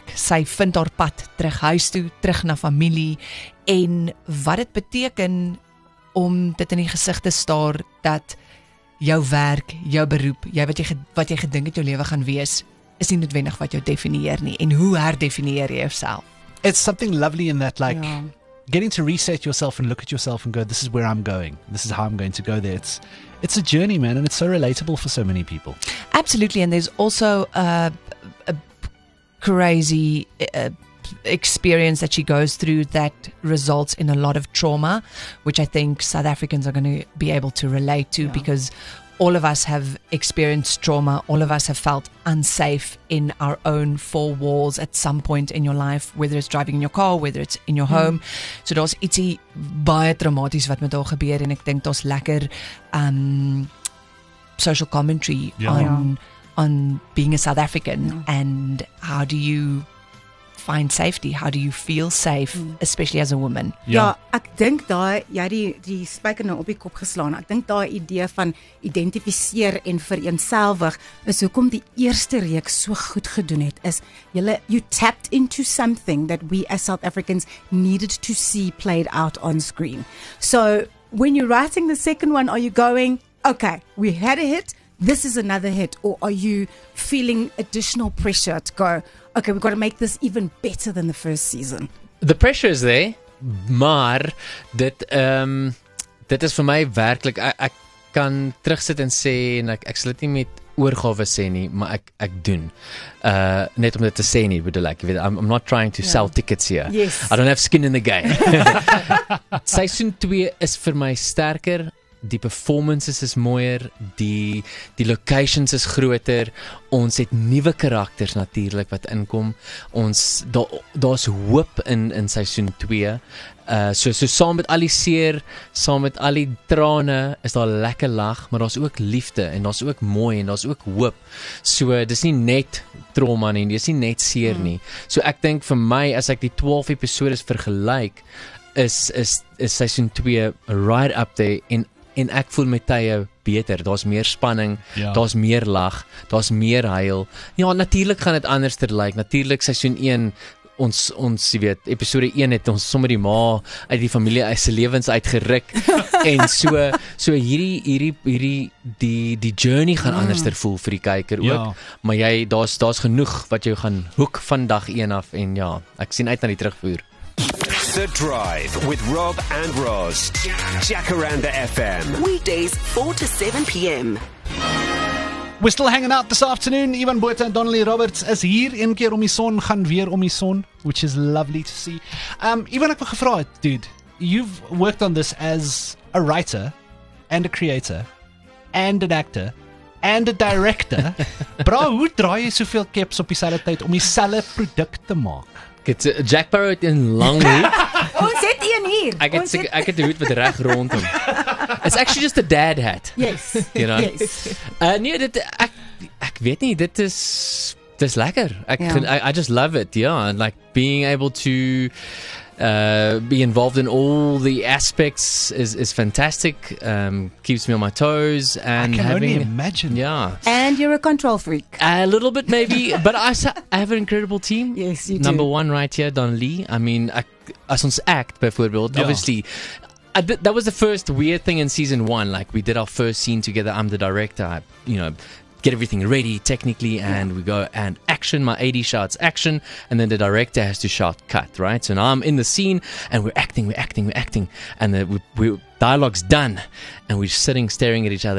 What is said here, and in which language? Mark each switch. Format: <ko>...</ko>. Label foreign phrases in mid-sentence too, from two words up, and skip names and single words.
<af>Sy vind haar pad terug huis toe, terug na familie en wat dit beteken om dit in die gesig te staar dat jou werk, jou beroep, wat jy gedink het jou lewe gaan wees, is nie noodwendig wat jou definieer nie. En hoe herdefinieer jy jouself?</af> <en>It's something lovely in that, like,</en> <af>Ja.</af> <en>getting to reset yourself and look at yourself and go, this is where I'm going. This is how I'm going to go there. It's a journey, man, and it's so relatable for so many people. Absolutely, and there's also a crazy experience that she goes through that results in a lot of trauma, which I think South Africans are going to be able to relate to, because all of us have experienced trauma. All of us have felt unsafe in our own 4 walls at some point in your life, whether it's driving in your car, whether it's in your home.</en> <af>So daar's ietsie baie traumaties wat met haar gebeur en ek dink daar's lekker</af> <en>social commentary on being a South African and how do you find safety? How do you feel safe, especially as a woman?</en> <af>Ja, ek dink daai jy die spyker nou op die kop geslaan. Ek dink daai idee van identifiseer en vereenselwig is hoekom die eerste reeks so goed gedoen het.</af> <en>Is you tapped into something that we as South Africans needed to see played out on screen. So when you're writing the second one, are you going, okay, we had a hit, this is another hit, or are you feeling additional pressure to go, okay, we've got to make this even better than the first season? The pressure is there,</en> <af>maar dit is vir my werklik, ek kan terugsit en sê en ek sal dit nie met oorgawe sê nie, maar ek doen. Net om dit te sê nie, bedoel ek, jy weet,</af> <en>I'm not trying to sell tickets here. Yes. I don't have skin in the game.</en> <af>Seisoen 2 is vir my sterker die performances is mooier, die locations is groter. Ons het nuwe karakters natuurlik wat inkom. Ons daar's hoop in seisoen 2. So saam met al die seer, saam met al die trane, is daar lekker lag, maar daar's ook liefde en daar's ook mooi en daar's ook hoop. So dis nie net trauma nie, dis nie net seer nie. So ek dink vir my, as ek die 12 episodes vergelyk, is seisoen 2</af> <en>right up there</en> <af>en ek voel met tye beter. Daar's meer spanning, daar's meer lag, daar's meer huil. Ja, natuurlik gaan dit anders lyk. Natuurlik seisoen 1 ons jy weet, episode 1 het ons sommer die ma uit die familie uit se lewens uitgeruk en so hierdie die journey gaan anderster voel vir die kyker ook, maar daar's genoeg wat jou gaan hoek van dag 1 af en ja, ek sien uit na die terugvoer.</af> <en>The Drive with Rob and Roz. Jacaranda FM. Weekdays 4 to 7 p.m. We're still hanging out this afternoon.</en> <af>Ivan Botha and Donnelly Roberts is hier. Een keer om die son, gaan weer om die son,</af> <en>which is lovely to see.</en> <af>Ivan, ek wil gevra het,</af> <en>dude, you've worked on this as a writer and a creator and an actor and a director. Bro,</en> <af>hoe draai jy soveel keps op dieselfde tyd om dieselfde produk te maak? Jack Sparrow het 'n lang hoed. Ons het een hier. Ek het 'n hoed wat reg rondom.</af> <en>It's actually just a dad hat. Yes. You know? Yes.</en> <af>Nee, ek weet nie, dit is lekker.</af> <en>I just love it, yeah, and like being able to be involved in all the aspects is fantastic. Keeps me on my toes, and I can having, only imagine. Yeah, And you're a control freak. a little bit maybe, but I have an incredible team. Yes, you Number do. 1 right here, Don Lee. I mean,</en> <af>as ons act byvoorbeeld,</af> <en>Yeah. obviously. That was the first weird thing in season 1. Like, we did our first scene together. I'm the director. I, get everything ready technically, and we go and action. My AD shouts action, and then the director has to shout cut. Right. So now I'm in the scene, and we're acting, and the dialogue's done, and we're sitting staring at each other.</en>